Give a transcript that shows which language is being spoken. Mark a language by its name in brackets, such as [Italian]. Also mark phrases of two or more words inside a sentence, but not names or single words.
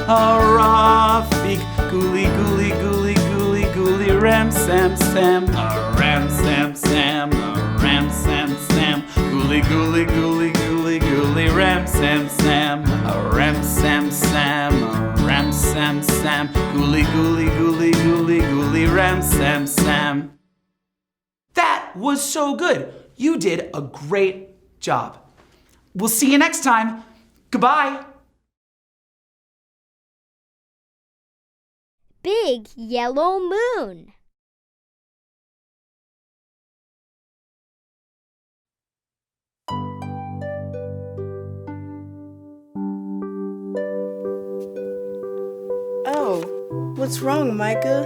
[English] gooly gooly gooly gooly gooly, ram sam sam, a ram sam sam, a ram sam sam, gooly gooly gooly gooly gooly, ram sam sam, a ram sam sam, a ram sam sam, gooly gooly gooly gooly gooly, ram sam sam. That was so good. You did a great job. We'll see you next time. Goodbye. Big yellow moon. Oh, what's wrong, Micah?